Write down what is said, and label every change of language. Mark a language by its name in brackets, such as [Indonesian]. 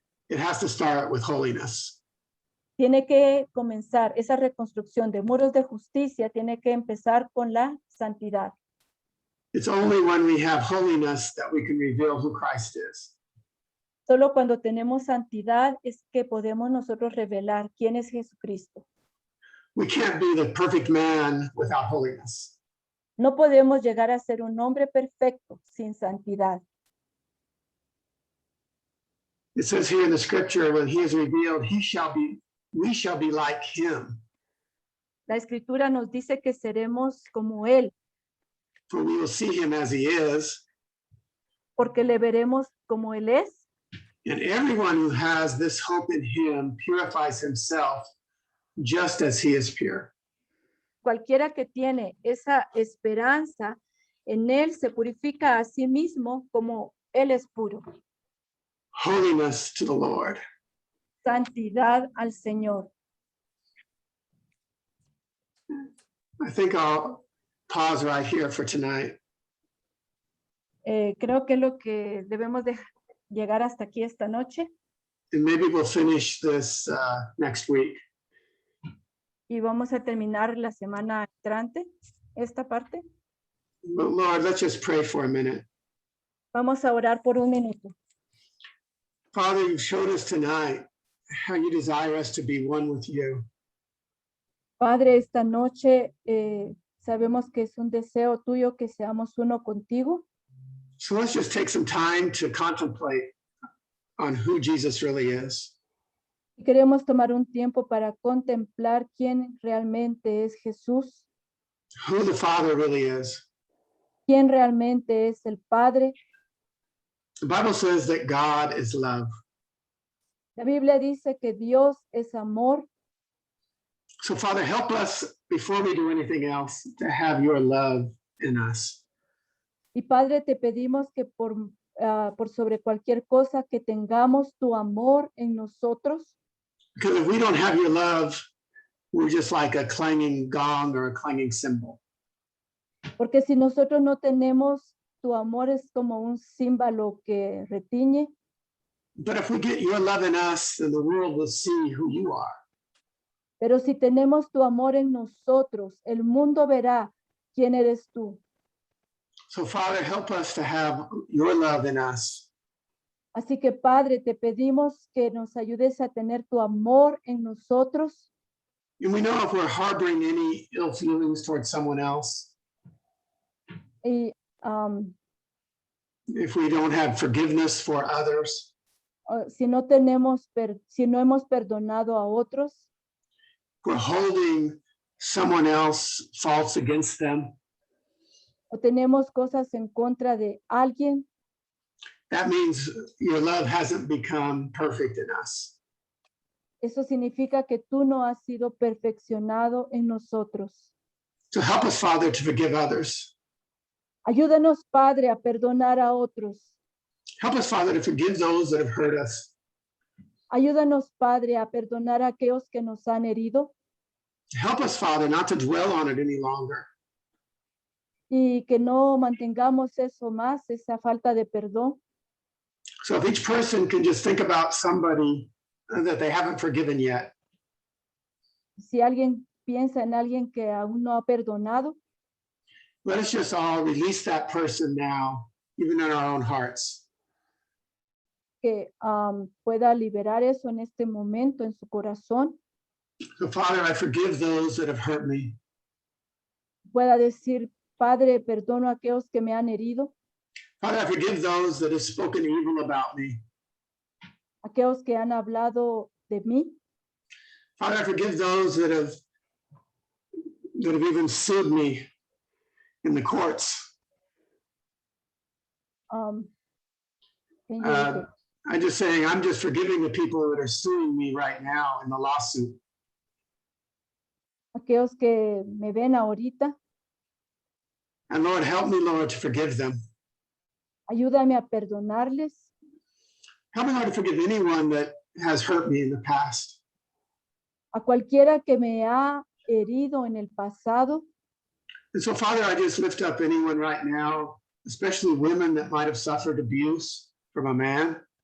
[English] it has to start with holiness. [Spanish] tiene que comenzar, esa reconstrucción de muros de justicia tiene que empezar con la santidad. [English] It's only when we have holiness that we can reveal who Christ is. [Spanish] Solo cuando tenemos santidad es que podemos nosotros revelar quién es Jesucristo. [English] We can't be the perfect man without holiness. [Spanish] No podemos llegar a ser un hombre perfecto sin santidad. [English] It says here in the scripture, when he is revealed, we shall be like him, [Spanish] La escritura nos dice que seremos como Él, [English] for we will see him as he is. [Spanish] porque le veremos como Él es. [English] And everyone who has this hope in him purifies himself just as he is pure. [Spanish] Cualquiera que tiene esa esperanza en Él se purifica a sí mismo como Él es puro. [English] Holiness to the Lord. [Spanish] Santidad al Señor. [English] I think I'll pause right here for tonight. [Spanish] Creo que es lo que debemos de llegar hasta aquí esta noche [English] And maybe we'll finish this next week. [Spanish] y vamos a terminar la semana entrante esta parte. [English] But Lord, let's just pray for a minute. [Spanish] Vamos a orar por un minuto. [English] Father, you've showed us tonight how you desire us to be one with you. [Spanish] Padre, esta noche sabemos que es un deseo tuyo que seamos uno contigo. [English] So let's just take some time to contemplate on who Jesus really is. [Spanish] Y queremos tomar un tiempo para contemplar quién realmente es Jesús, [English] Who the Father really is. [Spanish] quién realmente es el Padre. [English] The Bible says that God is love. [Spanish] La Biblia dice que Dios es amor. [English] So Father, help us before we do anything else to have your love in us. [Spanish] Y Padre, te pedimos que por sobre cualquier cosa que tengamos tu amor en nosotros, [English] Because if we don't have your love, we're just like a clanging gong or a clanging cymbal. [Spanish] porque si nosotros no tenemos tu amor es como un címbalo que retiñe. [English] But if we get your love in us, then the world will see who you are. [Spanish] Pero si tenemos tu amor en nosotros, el mundo verá quién eres tú. [English] So Father, help us to have your love in us. [Spanish] Así que Padre, te pedimos que nos ayudes a tener tu amor en nosotros. [English] And we know if we're harboring any ill feelings towards someone else, [Spanish] Y [English] if we don't have forgiveness for others, [Spanish] si no hemos perdonado a otros, [English] we're holding someone else faults against them, [Spanish] o tenemos cosas en contra de alguien, [English] that means your love hasn't become perfect in us. [Spanish] eso significa que tú no has sido perfeccionado en nosotros. [English] So help us, Father, to forgive others. [Spanish] Ayúdanos, Padre, a perdonar a otros. [English] Help us, Father, to forgive those that have hurt us. [Spanish] Ayúdanos, Padre, a perdonar a aquellos que nos han herido [English] Help us, Father, not to dwell on it any longer. [Spanish] y que no mantengamos eso más, esa falta de perdón. [English] So if each person can just think about somebody that they haven't forgiven yet, [Spanish] Si alguien piensa en alguien que aún no ha perdonado, [English] let us just all release that person now, even in our own hearts. [Spanish] que pueda liberar eso en este momento en su corazón, [English] So, Father, I forgive those that have hurt me. [Spanish] pueda decir, Padre, perdono a aquellos que me han herido, [English] Father, I forgive those that have spoken evil about me. [Spanish] aquellos que han hablado de mí, [English] Father, I forgive those that have even sued me in the courts. can you repeat? I'm just saying, I'm just forgiving the people that are suing me right now in the lawsuit. [Spanish] aquellos que me ven ahorita, [English] And Lord, help me, Lord, to forgive them. [Spanish] ayúdame a perdonarles, [English] Help me, Lord, to forgive anyone that has hurt me in the past. [Spanish] a cualquiera que me ha herido en el pasado. [English] And so, Father, I just lift up anyone right now, especially women that might have suffered abuse from a man.